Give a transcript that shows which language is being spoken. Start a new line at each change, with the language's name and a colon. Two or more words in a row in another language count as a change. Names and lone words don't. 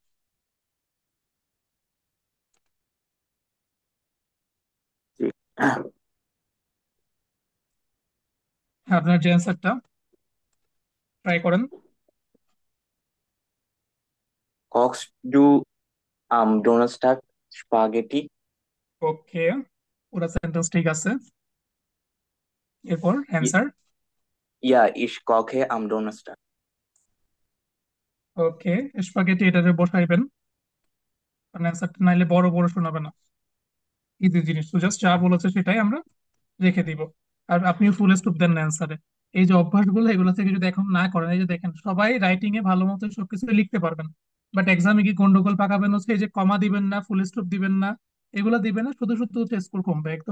Bangla: আপনার যে অ্যান্সারটা ট্রাই করেন।
German: Kochst du am Donnerstag Spaghetti?
Bangla: ওকে, পুরো সেন্টেন্স ঠিক আছে। এরপর I- অ্যান্সার।
German: Ja, ich koche am Donnerstag.
Bangla: ওকে, স্পাগেটি এটাতে বসাইবেন, কারণ অ্যান্সারটা নাইলে বড় বড় শোনাবে না। ইজি জিনিস, তো জাস্ট যা বলেছে সেটাই আমরা রেখে দিব। আর আপনি
English: full stop
Bangla: দেন না অ্যান্সারে। এই যে অভ্যাসগুলো, এগুলো থেকে যদি এখন না করেন, এই যে দেখেন সবাই রাইটিং এ ভালো মতো সবকিছু লিখতে পারবেন, বাট এক্সামে কি গন্ডগোল পাকাবেন হচ্ছে এই যে কমা দিবেন না,
English: full stop
Bangla: দিবেন না, এগুলো দিবেন না, শুধু শুধু হচ্ছে স্কোর কমবে একদম।